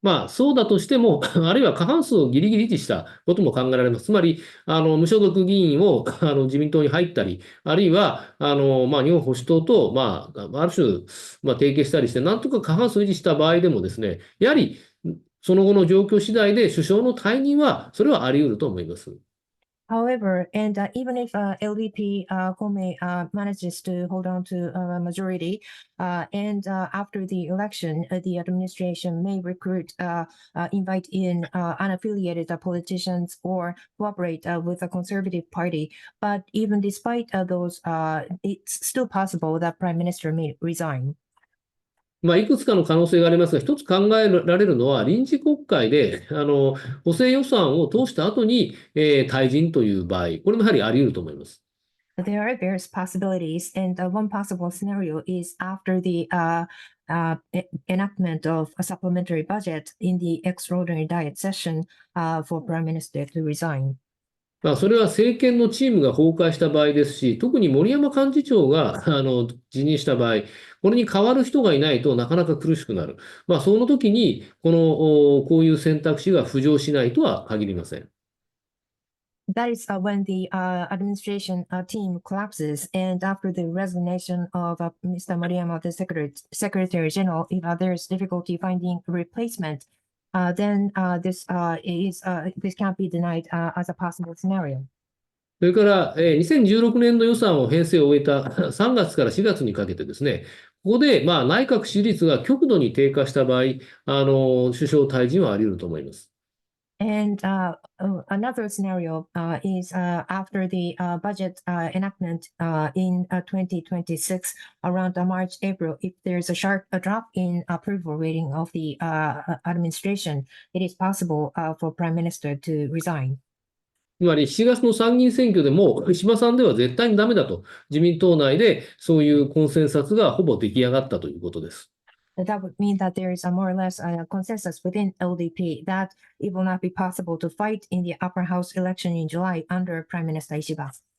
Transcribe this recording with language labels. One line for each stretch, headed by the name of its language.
Japanese: そうだとしても、あるいは過半数をギリギリ維持したことも考えられます。つまり、無所属議員を自民党に入ったり、あるいは、日本保守党と、ある種、提携したりして、なんとか過半数維持した場合でもですね、やはり、その後の状況次第で首相の退任は、それはあり得ると思います。
English: However, and even if LDP Kome manages to hold on to a majority, and after the election, the administration may recruit, invite in unaffiliated politicians or cooperate with the Conservative Party. But even despite those, it's still possible that Prime Minister may resign.
Japanese: いくつかの可能性がありますが、一つ考えられるのは、臨時国会で、補正予算を通した後に、退陣という場合、これもやはりあり得ると思います。
English: There are various possibilities, and one possible scenario is after the enactment of a supplementary budget in the extraordinary diet session for Prime Minister to resign.
Japanese: それは政権のチームが崩壊した場合ですし、特に森山幹事長が辞任した場合、これに代わる人がいないとなかなか苦しくなる。その時にこういう選択肢が浮上しないとは限りません。
English: That is when the administration team collapses, and after the resignation of Mr. Moriyama, the Secretary General, if there is difficulty finding a replacement, then this can't be denied as a possible scenario.
Japanese: それから、2016年度予算を編成を終えた3月から4月にかけてですね、ここで、内閣支持率が極度に低下した場合、首相退陣はあり得ると思います。
English: And another scenario is after the budget enactment in 2026, around March, April, if there's a drop in approval rating of the administration, it is possible for Prime Minister to resign.
Japanese: つまり7月の参議院選挙でも石破さんでは絶対にダメだと、自民党内でそういうコンセンサスがほぼ出来上がったということです。
English: That would mean that there is a more or less consensus within LDP that it will not be possible to fight in the upper house election in July under Prime Minister Ishiba.